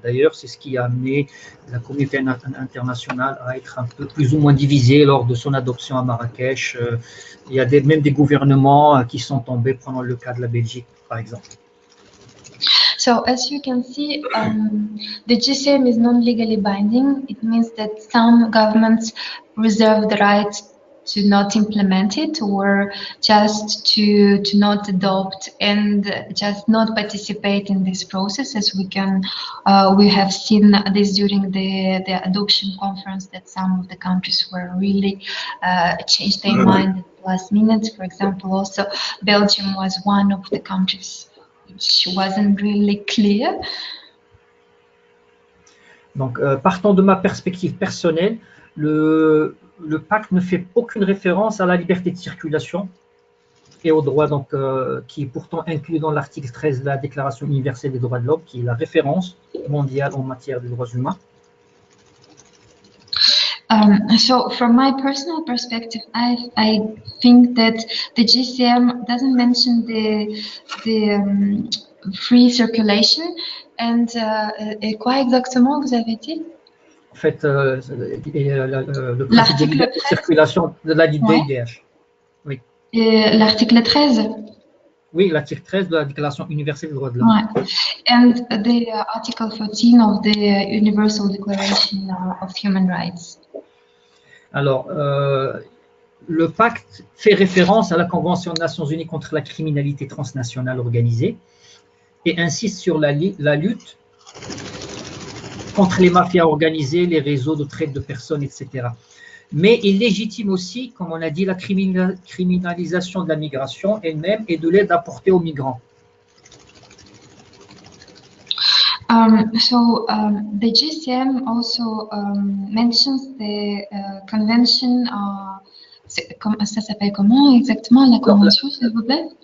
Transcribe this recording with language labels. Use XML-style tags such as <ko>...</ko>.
<fr>D'ailleurs, c'est ce qui a amené la communauté internationale à être un peu plus ou moins divisée lors de son adoption à Marrakech. Il y a même des gouvernements qui sont tombés, prenons le cas de la Belgique par exemple.</fr> <en>So as you can see, the GCM is non-legally binding. It means that some governments reserve the right to not implement it or just to not adopt and just not participate in this process, as we have seen this during the adoption conference, that some of the countries were really changed their mind at the last minute. For example, also Belgium was one of the countries which wasn't really clear.</en> <fr>Donc, partant de ma perspective personnelle, le pacte ne fait aucune référence à la liberté de circulation et au droit donc, qui est pourtant inclus dans l'article 13 de la Déclaration universelle des droits de l'homme, qui est la référence mondiale en matière de droits humains.</fr> <en>So from my personal perspective, I think that the GCM doesn't mention the free circulation.</en> <fr>And quoi exactement vous avez dit? En fait, le principe de L'article circulation de la Ouais. DIDH. Et l'article 13. Oui, l'article 13 de la Déclaration universelle des droits de l'homme.</fr> <en>Ouais. And the article 14 of the Universal Declaration of Human Rights.</en> <fr>Alors, le pacte fait référence à la Convention des Nations Unies contre la criminalité transnationale organisée et insiste sur la lutte contre les mafias organisées, les réseaux de traite de personnes, etc. Mais il légitime aussi, comme on a dit, la criminalisation de la migration elle-même et de l'aide apportée aux migrants.</fr> <en>The GCM also mentions the convention.</en> <fr>Ça s'appelle comment exactement la convention, s'il vous plaît?</fr>